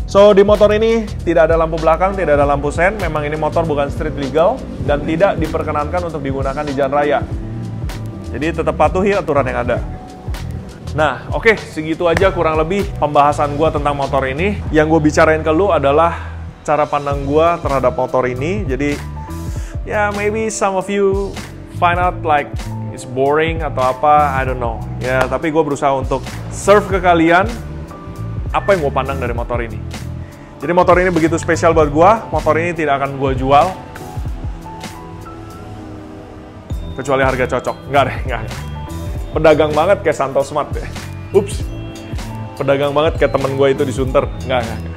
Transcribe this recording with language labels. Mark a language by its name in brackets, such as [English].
[Indonesian] So di motor ini tidak ada lampu belakang, tidak ada lampu sen. Memang ini motor bukan street legal dan tidak diperkenankan untuk digunakan di jalan raya. Jadi tetap patuhi aturan yang ada. Nah, oke, segitu aja kurang lebih pembahasan gue tentang motor ini. Yang gue bicarain ke lu adalah cara pandang gue terhadap motor ini. [English] Jadi, ya maybe some of you find out like it's boring [Indonesian] atau apa, [English] I don't know. [Indonesian] Ya, tapi gue berusaha untuk serve ke kalian apa yang gue pandang dari motor ini. Jadi motor ini begitu spesial buat gue. Motor ini tidak akan gue jual kecuali harga cocok. Enggak deh, enggak. Pedagang banget kayak Santo Smart ya. Ups. Pedagang banget kayak temen gue itu di Sunter. Enggak.